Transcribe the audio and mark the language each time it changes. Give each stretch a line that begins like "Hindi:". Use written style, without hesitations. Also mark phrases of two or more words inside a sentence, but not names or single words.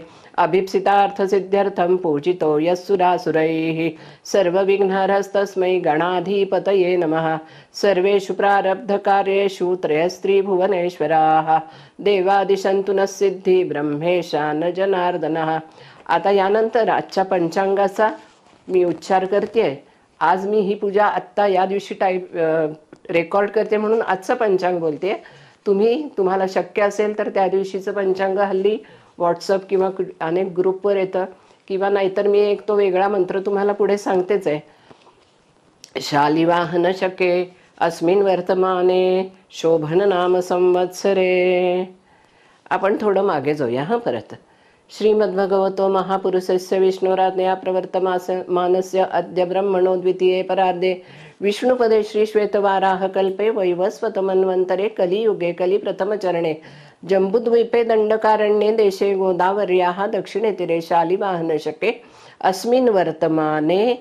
Sanskrit: अभीप्सितार्थसिद्ध्यर्थं पूजितो यस्सुरासुरैः. सर्वविघ्नहरस्तस्मै गणाधिपतये नमः. सर्वेषु प्रारब्धकार्येषु त्रयस्त्रिभुवनेश्वराः. देवादिशन्तु नः सिद्धी ब्रह्मेशा न जनार्दनः.
Marathi: आता यानंतर आजच्या पंचांगाचा मी उच्चार करते. आज मी ही पूजा आत्ता या दिवशी रेकॉर्ड करते म्हणून आजचं पंचांग बोलते. तुम्हाला शक्य असेल तर त्या दिवशीचं पंचांग हल्ली व्हॉट्सअप किंवा अनेक ग्रुपवर येतं किंवा नाहीतर मी एक तो वेगळा मंत्र तुम्हाला पुढे सांगतेच आहे.
Sanskrit: शालिवाहन शके अस्मिन् वर्तमाने शोभन नाम संवत्सरे.
Marathi: आपण थोडं मागे जाऊया हा परत.
Sanskrit: श्रीमद्भगवतो महापुरुषस्य विष्णुराज्ञया प्रवर्तमानस्य अद्य ब्रह्मणो द्वितीये परार्धे विष्णुपदे श्रीश्वेतवाराह कल्पे वैवस्वतमन्वन्तरे कलियुगे कलिप्रथमचरणे जम्बुद्वीपे दण्डकारण्ये देशे गोदावर्याः दक्षिणे तीरे शालिवाहनशके अस्मिन् वर्तमाने